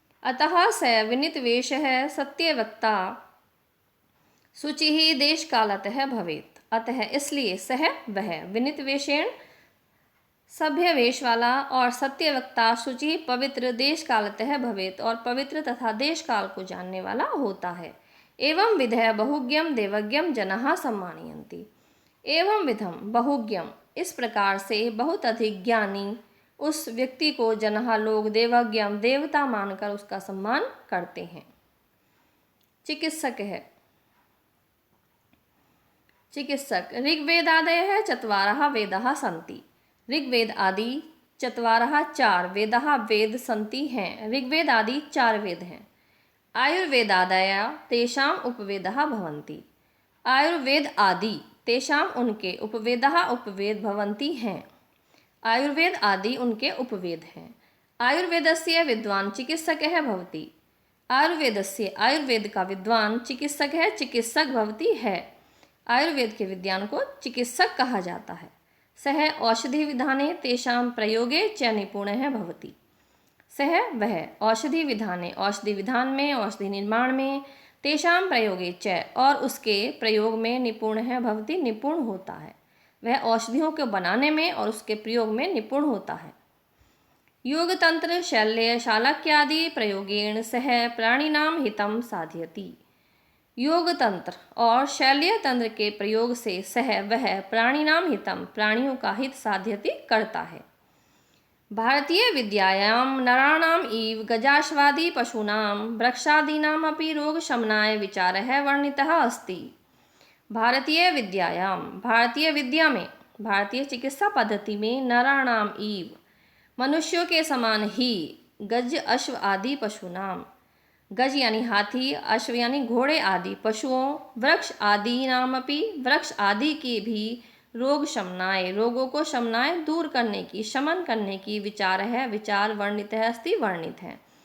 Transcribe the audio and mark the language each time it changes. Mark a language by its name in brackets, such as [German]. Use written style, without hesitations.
[Sanskrit] अतः स विनित वेशः सत्यवक्ता शुचि देश कालतः भवेत्, अतः इसलिए सह वह, विनित वेशेण, सभ्य वेश वाला, और सत्यवक्ता, शुचि, पवित्र, देश कालतः भवेत्, और [Hindi] पवित्र तथा देश काल को जानने वाला होता है। [Sanskrit] एवं विधय बहुज्ञम देवज्ञम जनाः सम्मानयन्ति, [Hindi] एवं विधम बहुज्ञम, इस प्रकार से बहुत अधिक ज्ञानी उस व्यक्ति को जनहा लोग देवज्ञम, देवता मानकर उसका सम्मान करते हैं। चिकित्सक है। [Sanskrit] चिकित्सक ऋग्वेदादयः चत्वारः वेदाः सन्ति। [Hindi] ऋग्वेद आदि चत्वारः 4 वेदाः वेद सन्ति हैं। ऋग्वेद आदि 4 वेद हैं। [Sanskrit] आयुर्वेदादयः तेषाम् उपवेदाः भवन्ति। [Hindi] आयुर्वेद आदि तेषाम उनके उपवेदाः उपवेद भवन्ति हैं। आयुर्वेद आदि उनके उपवेद हैं। [Sanskrit] आयुर्वेदस्य विद्वान चिकित्सकः भवति। [Hindi] आयुर्वेदस्य, आयुर्वेद का विद्वान चिकित्सक है, चिकित्सक भवति है। आयुर्वेद के विज्ञान को चिकित्सक कहा जाता है। [Sanskrit] सः औषधि विधाने तेषां प्रयोगे च निपुणः भवति। [Hindi] सः वह औषधि विधाने, औषधि विधान में, औषधि निर्माण में, तेषां प्रयोगे च और उसके प्रयोग में निपुणः भवति, निपुण होता है। वह औषधियों को बनाने में और उसके प्रयोग में निपुण होता है। [Sanskrit] योग तंत्र शल्य शालक्यादि प्रयोगेण सह प्राणिनां हितं साधयति। [Hindi] योग तंत्र और शल्य तंत्र के प्रयोग से सह वह प्राणिनां हितं, प्राणियों का हित साध्यति करता है। [Sanskrit] भारतीय विद्यायां नराणाम् इव गजाश्वादि पशूनां वृक्षादीनाम् अपि रोगशमनाय विचारः वर्णितः अस्ति। [Hindi] भारतीय विद्यायां, भारतीय विद्या में, भारतीय चिकित्सा पद्धति में नराणाम इव, मनुष्यों के समान ही, गज अश्व आदि पशुनाम, गज यानी हाथी, अश्व यानी घोड़े आदि पशुओं, वृक्ष आदि नामपि, वृक्ष आदि की भी रोग शमनाय, रोगों को शमनाय दूर करने की, शमन करने की विचार है, विचार वर्णित है, अस्ति वर्णित है।